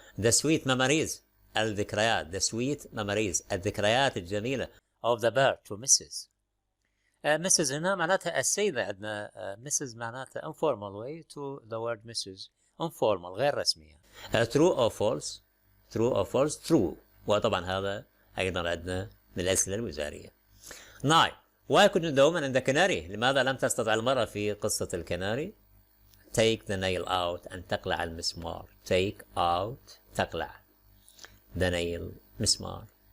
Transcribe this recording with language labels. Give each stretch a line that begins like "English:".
English: The sweet memories الذكريات. The sweet memories
Arabic: الذكريات الجميلة
English: of the bird to Mrs.
Arabic: Mrs. هنا معناتها السيدة. عندنا Mrs.
English: معناتها informal way to the word Mrs.
Arabic: informal غير رسمية.
English: True or false. True or false. True.
Arabic: وطبعا هذا أيضا عندنا من الأسئلة الوزارية.
English: 9. Why couldn't the woman in the canary.
Arabic: لماذا لم تستطع المرأة في قصة الكناري.
English: Take the nail out
Arabic: أن تقلع المسمار.
English: Take out تقلع the nail مسمار.